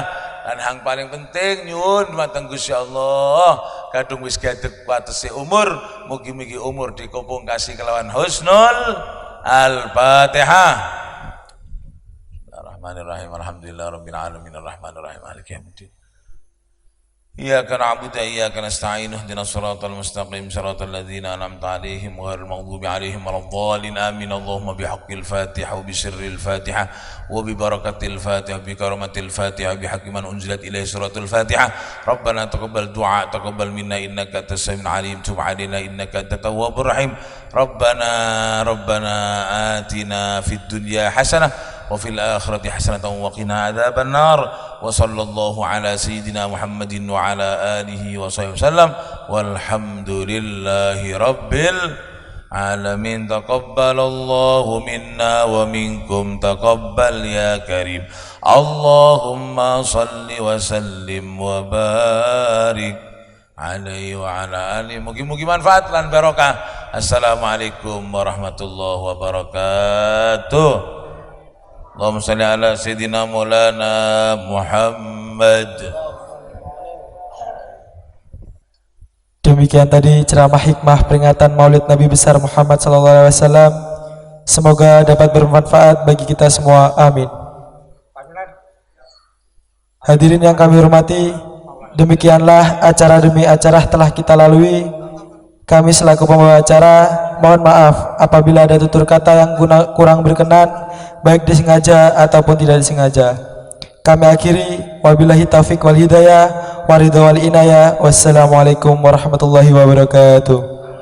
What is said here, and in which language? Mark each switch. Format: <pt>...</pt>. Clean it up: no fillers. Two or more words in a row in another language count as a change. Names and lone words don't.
<jv>Dan hang paling penting nyuwun dumateng Gusti Allah, kadung wis gadeg watese umur, mugi-mugi umur dikopong kasih kelawan</jv> <ar>حسن الفاتحة. بسم الله الرحمن الرحيم. الحمد لله رب العالمين الرحمن الرحيم مالك يوم الدين. إياك نعبد وإياك نستعين اهدنا الصراط المستقيم صراط الذين أنعمت عليهم غير المغضوب عليهم ولا الضالين. آمين. اللهم بحق الفاتحة وبسر الفاتحة وببركة الفاتحة بكرامة الفاتحة بحق من أنزلت إليه سورة الفاتحة. ربنا تقبل دعاء تقبل منا إنك أنت السميع العليم تب علينا إنك أنت التواب الرحيم. ربنا آتنا في الدنيا حسنة وفي الآخرة حسنة وقنا عذاب النار. وصلى الله على سيدنا محمد وعلى آله وصحبه وسلم والحمد لله رب العالمين. تقبل الله منا ومنكم تقبل يا كريم. اللهم صل وسلم وبارك عليه وعلى آله.</ar> <jv>Mugi-mugi manfaat lan barokah.</jv> <ar>السلام عليكم ورحمة الله وبركاته. اللهم صل على سيدنا مولانا محمد.</ar> <id>Demikian tadi ceramah hikmah peringatan Maulid Nabi besar Muhammad SAW. Semoga dapat bermanfaat bagi kita semua. Amin. Hadirin yang kami hormati, demikianlah acara demi acara telah kita lalui. Kami selaku pembawa acara mohon maaf apabila ada tutur kata yang kurang berkenan, baik disengaja ataupun tidak disengaja. Kami akhiri,</id> <ar>وبالله التوفيق والهداية، والرضا والعناية. والسلام عليكم ورحمة الله وبركاته.</ar>